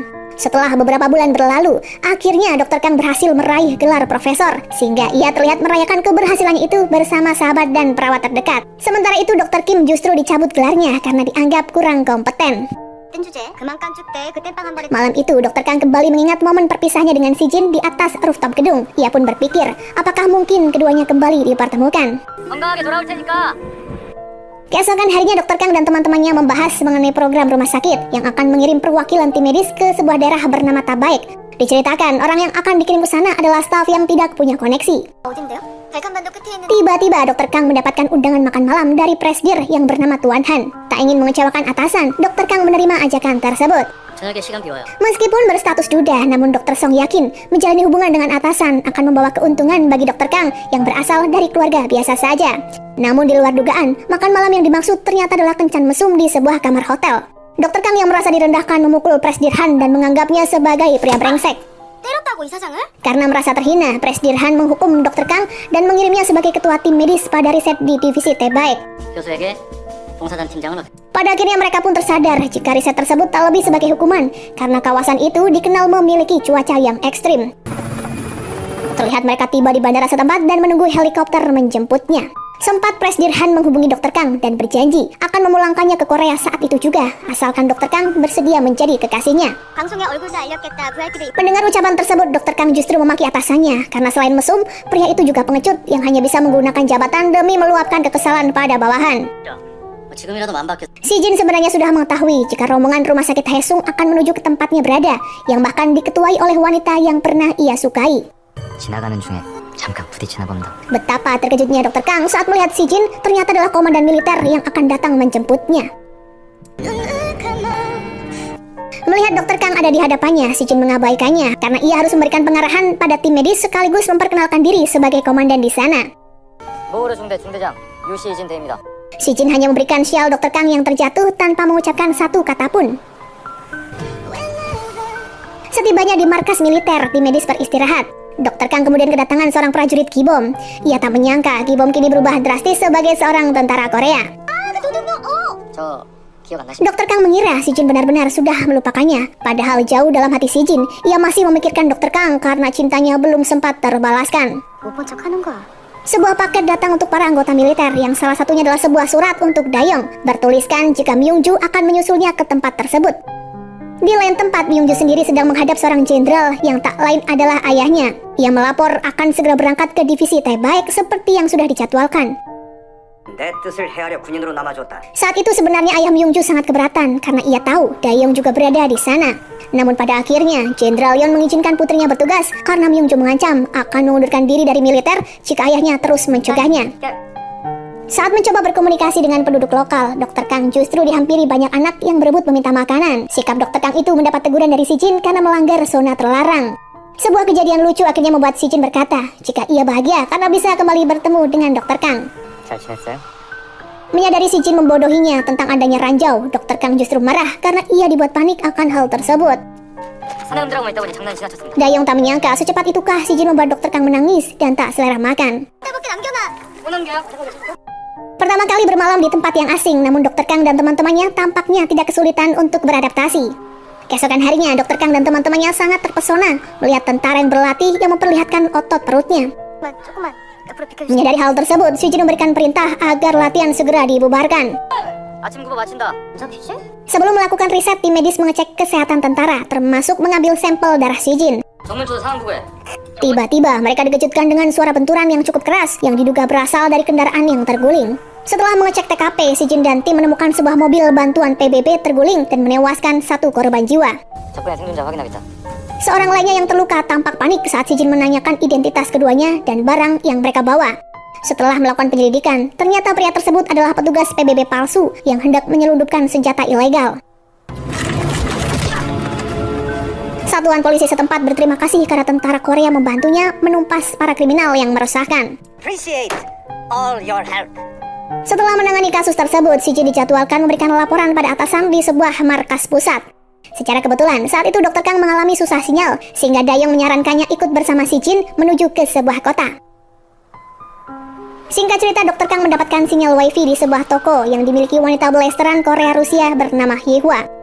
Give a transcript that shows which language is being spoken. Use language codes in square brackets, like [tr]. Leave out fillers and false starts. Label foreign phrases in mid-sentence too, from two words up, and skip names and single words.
[id] Setelah beberapa bulan berlalu, akhirnya Dr. Kang berhasil meraih gelar profesor, sehingga ia terlihat merayakan keberhasilannya itu bersama sahabat dan perawat terdekat. Sementara itu, Dr. Kim justru dicabut gelarnya karena dianggap kurang kompeten. Malam itu, Dr. Kang kembali mengingat momen perpisahnya dengan si Jin di atas rooftop gedung. Ia pun berpikir, apakah mungkin keduanya kembali dipertemukan. [ko] 건강하게 돌아올 테니까. [id] Keesokan harinya, Dr. Kang dan teman-temannya membahas mengenai program rumah sakit yang akan mengirim perwakilan tim medis ke sebuah daerah bernama Tabaik. Diceritakan, orang yang akan dikirim ke sana adalah staf yang tidak punya koneksi. Tiba-tiba Dr. Kang mendapatkan undangan makan malam dari presdir yang bernama Tuan Han. Tak ingin mengecewakan atasan, Dr. Kang menerima ajakan tersebut. [ko] 저녁에 시간 비워요. [id] Meskipun berstatus duda, namun Dr. Song yakin menjalani hubungan dengan atasan akan membawa keuntungan bagi Dr. Kang yang berasal dari keluarga biasa saja. Namun di luar dugaan, makan malam yang dimaksud ternyata adalah kencan mesum di sebuah kamar hotel. Dr. Kang yang merasa direndahkan memukul Presdir Han dan menganggapnya sebagai pria brengsek. Karena merasa terhina, Presdir Han menghukum Dr. Kang dan mengirimnya sebagai ketua tim medis pada riset di divisi Tabaik. [ko] 교수에게 봉사단 팀장을 [id] Pada akhirnya mereka pun tersadar jika riset tersebut tak lebih sebagai hukuman karena kawasan itu dikenal memiliki cuaca yang ekstrim. Terlihat mereka tiba di bandara setempat dan menunggu helikopter menjemputnya. Sempat Presdir Han menghubungi Dr. Kang dan berjanji akan memulangkannya ke Korea saat itu juga, asalkan Dr. Kang bersedia menjadi kekasihnya. Mendengar ucapan tersebut, Dr. Kang justru memaki atasannya karena selain mesum, pria itu juga pengecut yang hanya bisa menggunakan jabatan demi meluapkan kekesalan pada bawahan. [ko] 지금이라도 맘 바뀌었어. [id] Si Jin sebenarnya sudah mengetahui jika rombongan rumah sakit Haesung akan menuju ke tempatnya berada, yang bahkan diketuai oleh wanita yang pernah ia sukai. [ko] 지나가는 중에 잠깐 부딪히나 본다. [id] Betapa terkejutnya Dr. Kang saat melihat si Jin ternyata adalah komandan militer yang akan datang menjemputnya. Melihat Dr. Kang ada di hadapannya, si Jin mengabaikannya karena ia harus memberikan pengarahan pada tim medis sekaligus memperkenalkan diri sebagai komandan di sana. [ko] 모으르 중대 중대장 유시 진대입니다. [id] Si Jin hanya memberikan sial Dr. Kang yang terjatuh tanpa mengucapkan satu kata pun. Setibanya di markas militer, tim medis beristirahat. Dr. Kang kemudian kedatangan seorang prajurit Gibom. Ia tak menyangka Gibom kini berubah drastis sebagai seorang tentara Korea. [ko] 저 기억 안 나십니까? [id] Dr. Kang mengira si Jin benar-benar sudah melupakannya. Padahal jauh dalam hati si Jin, ia masih memikirkan Dr. Kang karena cintanya belum sempat terbalaskan. Sebuah paket datang untuk para anggota militer yang salah satunya adalah sebuah surat untuk Dayong. Bertuliskan jika Myungju akan menyusulnya ke tempat tersebut. Di lain tempat, Myungju sendiri sedang menghadap seorang jenderal yang tak lain adalah ayahnya. Ia melapor akan segera berangkat ke divisi Tabaik seperti yang sudah dijadwalkan. [ko] 내 뜻을 헤아려 군인으로 남아줬다. [id] Saat itu sebenarnya ayah Myungju sangat keberatan karena ia tahu Dayong juga berada di sana. Namun pada akhirnya, Jenderal Yon mengizinkan putrinya bertugas karena Myungju mengancam akan mengundurkan diri dari militer jika ayahnya terus mencegahnya. Saat mencoba berkomunikasi dengan penduduk lokal, Dr. Kang justru dihampiri banyak anak yang berebut meminta makanan. Sikap Dr. Kang itu mendapat teguran dari Si Jin karena melanggar zona terlarang. Sebuah kejadian lucu akhirnya membuat Si Jin berkata jika ia bahagia karena bisa kembali bertemu dengan Dr. Kang. [ko] 잘 지냈어요? [id] Menyadari Si Jin membodohinya tentang adanya ranjau, Dr. Kang justru marah karena ia dibuat panik akan hal tersebut. [ko] 사내놈들하고만 있다 보니 장난이 지나쳤습니다. [id] Dayong tak menyangka secepat itukah Si Jin membuat Dr. Kang menangis dan tak selera makan. [ko] 못 남겨요? [id] Pertama kali bermalam di tempat yang asing, namun Dr. Kang dan teman-temannya tampaknya tidak kesulitan untuk beradaptasi. Keesokan harinya, Dr. Kang dan teman-temannya sangat terpesona melihat tentara yang berlatih yang memperlihatkan otot perutnya. Menyadari hal tersebut, Si Jin memberikan perintah agar latihan segera dibubarkan. [ko] 아침 구보 마친다. [id] Sebelum melakukan riset, tim medis mengecek kesehatan tentara, termasuk mengambil sampel darah Si Jin. [ko] 정밀조사 상황 보고해. [id] Tiba-tiba mereka dikejutkan dengan suara benturan yang cukup keras yang diduga berasal dari kendaraan yang terguling. Setelah mengecek TKP, Si Jin dan tim menemukan sebuah mobil bantuan PBB terguling dan menewaskan satu korban jiwa. [ko] 적군의 생존자 확인하겠다. [id] Seorang lainnya yang terluka tampak panik saat Si Jin menanyakan identitas keduanya dan barang yang mereka bawa. Setelah melakukan penyelidikan, ternyata pria tersebut adalah petugas PBB palsu yang hendak menyelundupkan senjata ilegal. Satuan polisi setempat berterima kasih karena tentara Korea membantunya menumpas para kriminal yang meresahkan. [en] Appreciate all your help. [id] Setelah menangani kasus tersebut, Si Jin dijadwalkan memberikan laporan pada atasan di sebuah markas pusat. Secara kebetulan, saat itu Dr. Kang mengalami susah sinyal, sehingga Dayong menyarankannya ikut bersama Si Jin menuju ke sebuah kota. Singkat cerita, Dr. Kang mendapatkan sinyal wifi di sebuah toko yang dimiliki wanita blasteran Korea Rusia bernama Yehua.